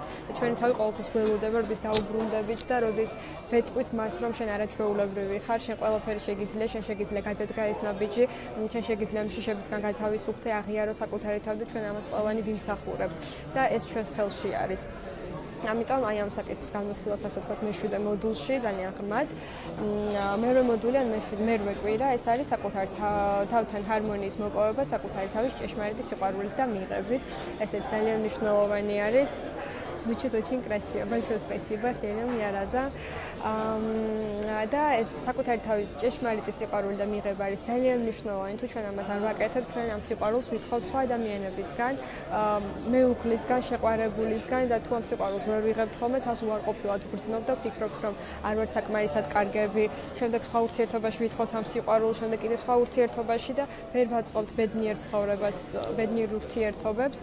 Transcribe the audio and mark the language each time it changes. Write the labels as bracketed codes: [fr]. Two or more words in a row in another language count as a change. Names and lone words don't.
[ka] ჩვენი თავი ყოველთვის გველოდება, როდის დაუბრუნდებით და როდის ვეტყვით მას, რომ შენ არაჩვეულებრივი ხარ, შენ ყველაფერი შეგიძლია, შენ შეგიძლია გადადგა ეს ნაბიჯი, შენ შეგიძლია მშიშებისგან გათავისუფლდე, აღიარო საკუთარი თავი და ჩვენ ამას ყველანი ვიმსახურებთ და ეს ჩვენს ხელში არის. ამიტომ აი ამ საკითხს განვიხილავთ ასე ვთქვათ მეშვიდე მოდულში ძალიან ღრმად. მერვე მოდული ან მერვე კვირა ეს არის საკუთარ თავთან ჰარმონიის მოპოვება, საკუთარი თავის ჭეშმარიტი სიყვარულით და მიღებით. ესეც ძალიან მნიშვნელოვანი არის. [ru] Звучит очень красиво. Большое спасибо, Хелен, я рада. [ka] და ეს საკუთარი თავის ჭეშმარიტი სიყვარული და მიღება არის ძალიან მნიშვნელოვანი. თუ ჩვენ ამას არ ვაკეთებთ, ჩვენ ამ სიყვარულს ვითხოვთ სხვა ადამიანებისგან, მეუღლისგან, შეყვარებულისგან და თუ ამ სიყვარულს ვერ ვიღებთ ხოლმე, თავს უარყოფილად ვგრძნობთ და ვფიქრობთ, რომ არ ვართ საკმარისად კარგები, შემდეგ სხვა ურთიერთობაში ვითხოვთ ამ სიყვარულს, შემდეგ კიდე სხვა ურთიერთობაში და ვერ ვაწყობთ ბედნიერ ცხოვრებას, ბედნიერ ურთიერთობებს.